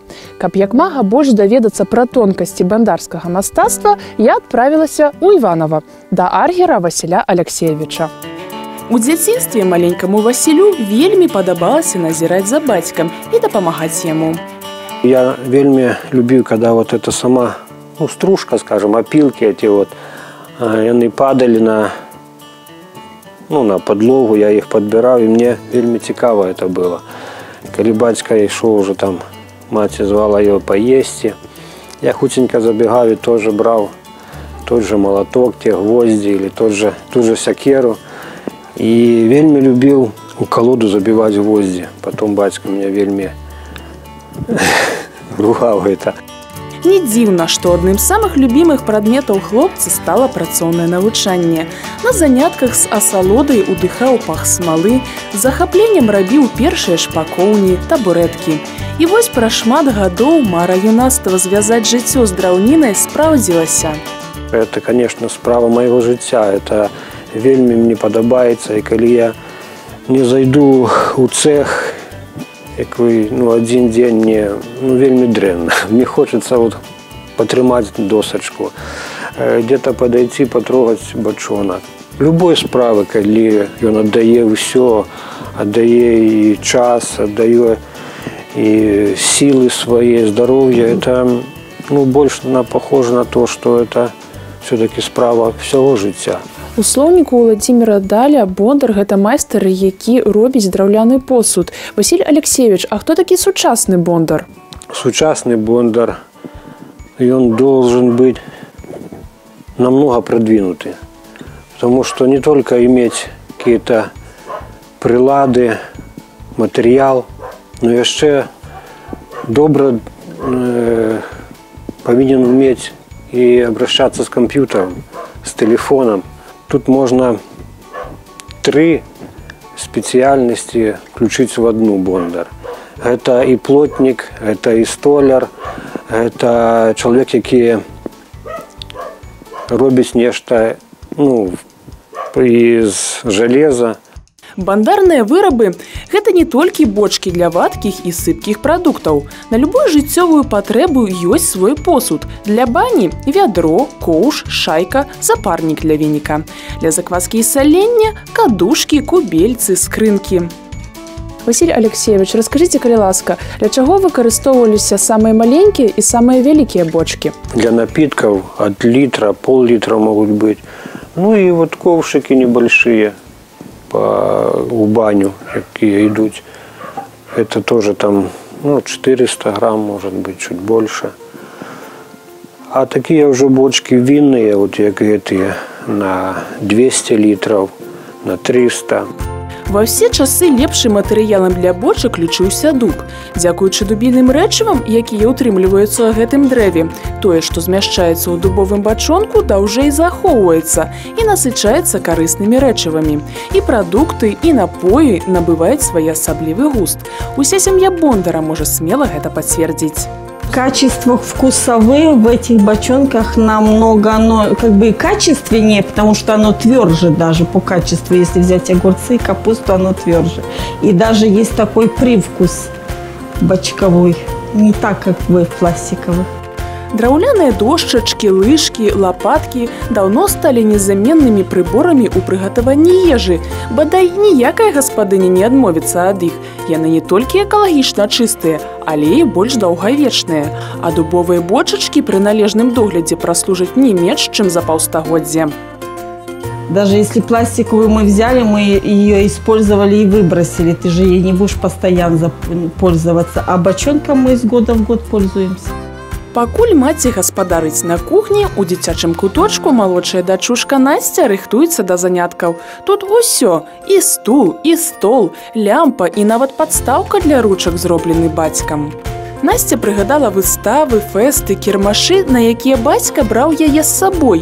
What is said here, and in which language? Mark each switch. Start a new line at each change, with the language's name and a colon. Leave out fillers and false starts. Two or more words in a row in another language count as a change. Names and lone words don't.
Belarusian: Каб як мага больш даведацца пра тонкасці бандарскага мастацтва, я адправілася ў Іванова да аргера Васіля Аляксеевіча. У дзяцінстве маленькаму Васілю вельмі падабалася назіраць за бацькам і дапамагаць яму. Я вельмі любіў,
Russian: когда вот эта сама, стружка, скажем, опилки эти вот,
Belarusian: яны падалі на подлогу,
Russian: я их подбирал, и мне
Belarusian: вельмі цікава
Russian: это было.
Belarusian: Калі бацька ішоў
Russian: уже там, маці звала его поесці, я хутенько забегал и тоже брал тот же молоток, те гвозди или ту же сякеру. И вельмі любил у колоду забивать гвозди. Потом бацька меня вельмі ругал это.
Belarusian: Не дзіўна, што адным з самых любімых прадметаў хлопца стала працоўнае навучанне. На занятках з асалодай удыхаў пах смалы, з захапленнем рабіў першыя шпакоўні, табурэткі. І вось праз шмат гадоў мара юнацтва звязаць жыццё з драўнінай спраўдзілася.
Russian: Это, конечно,
Belarusian: справа майго жыцця. Это вельмі мне падабаецца. І калі я не зайду у цех,
Russian: один день
Belarusian: мне вельмі дрэнна.
Russian: Мне хочется вот потрымаць досачку, где-то подойти, потрогать бочонок. Любой справы,
Belarusian: калі ён аддае ўсё,
Russian: аддае и час, аддае и силы свои, здоровье, это больше похоже на то, что это все-таки справа всего жыцця.
Belarusian: У слоўніку Владзіміра Даля бондар – гэта майстар, які робіць драўляны посуд. Васіль Аляксеевич, а хто такі сучасны бондар?
Russian: Сучасный бондар, он должен быть намного продвинутый. Потому что не только иметь какие-то прилады, материал, но еще добро повинен уметь и обращаться с компьютером, с телефоном. Тут можно 3 специальности включить в одну бондар. Это и плотник, это и столяр, это человек,
Belarusian: який робіць нешта
Russian: из железа.
Belarusian: Бандарныя вырабы – гэта не толькі бочкі для вадкіх і сыпкіх прадуктаў. На любую жыццёвую патрэбу ёсць свой посуд. Для бані – вядро, коўш, шайка, запарнік для веніка. Для закваскі і салення – кадушкі, кубельцы, скрынкі. Васіль Аляксеевич, раскажыце, калі ласка, для чаго выкарыстоўваліся самыя маленькія і самыя вялікія бочкі?
Russian: Для напитков от литра, пол-литра могут быть. И вот ковшики небольшие у баню, какие идут. Это тоже там 400 грамм, может быть, чуть больше. А такие уже бочки винные, вот как эти, на 200 литров, на 300.
Belarusian: Ва ўсе часы лепшым матэрыялам для бочак лічыўся дуб. Дзякуючы дубільным рэчывам, якія ўтрымліваюцца ў гэтым дрэве, тое, што змяшчаецца ў дубовым бачонку, даўжэй захоўваецца і насычаецца карыснымі рэчывамі. І прадукты, і напоі набываюць своеасаблівы густ. Уся сям'я бондара можа смела гэта пацвердзіць.
Russian: Качество вкусовые в этих бочонках намного качественнее, потому что оно тверже даже по качеству. Если взять огурцы и капусту, оно тверже. И даже есть такой привкус бочковой, не так, как в пластиковых.
Belarusian: Драўляныя дошчачкі, лыжкі, лапаткі даўно сталі незаменнымі прыборамі ў прыгатаванні ежы. Бадай ніякая гаспадыня не адмовіцца ад іх. Яны не толькі экалагічна чыстыя, але і больш даўгавечныя. А дубовыя бочачкі пры належным доглядзе праслужаць не менш, чым за паўстагоддзя.
Russian: Даже если пластиковую мы взяли, мы ее использовали и выбросили. Ты же ей не будешь постоянно пользоваться. А бочонком мы из года в год пользуемся.
Belarusian: Пакуль маці гаспадарыць на кухні, у дзіцячым куточку малодшая дачушка Насця рыхтуецца да заняткаў. Тут усё: і стул, і стол, лямпа і нават падстаўка для ручак зроблены бацькам. Насця прыгадала выставы, фэсты, кірмашы, на якія бацька браў яе з сабой.